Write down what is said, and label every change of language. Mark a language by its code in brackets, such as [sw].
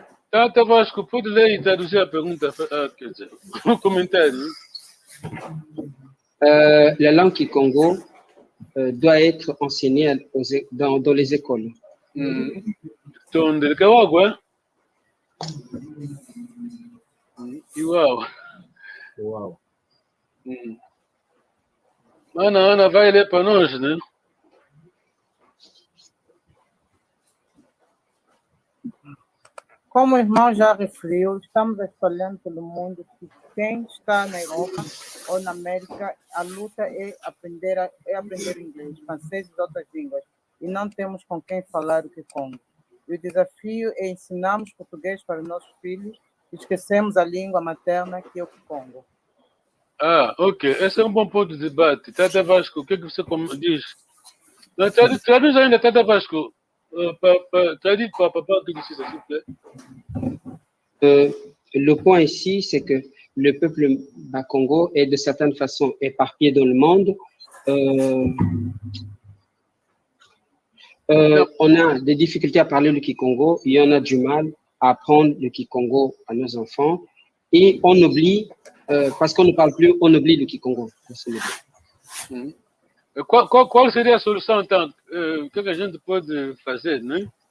[pt] Tata Vasco, pode ler e traduzir a pergunta, quer dizer, o comentário. [fr] La langue Kikongo doit être enseignée dans les écoles. [kg] Tondeleka wagwa. Uau. Uau. [pt] Ana vai ler para nós, né? Como o irmão já referiu, estamos espalhando pelo mundo que quem está na Europa ou na América, a luta é aprender inglês, francês e outras línguas. E não temos com quem falar o Kikongo. E o desafio é ensinarmos português para nossos filhos e esquecemos a língua materna, que é o Kikongo. Ah, ok. Esse é um bom ponto de debate. Tata Vasco, o que você diz? Traduz ainda, Tata Vasco. Traduz para papá o que disse, [fr] s'il vous plaît. Le point ici, c'est que le peuple Bakongo est de certaine façon éparpillé dans le monde. On a des difficultés à parler le Kikongo, il y en a du mal à apprendre le Kikongo à nos enfants et on oublie, parce qu'on ne parle plus, on oublie le Kikongo. [pt] Qual seria a solução, então? O que a gente pode fazer, né?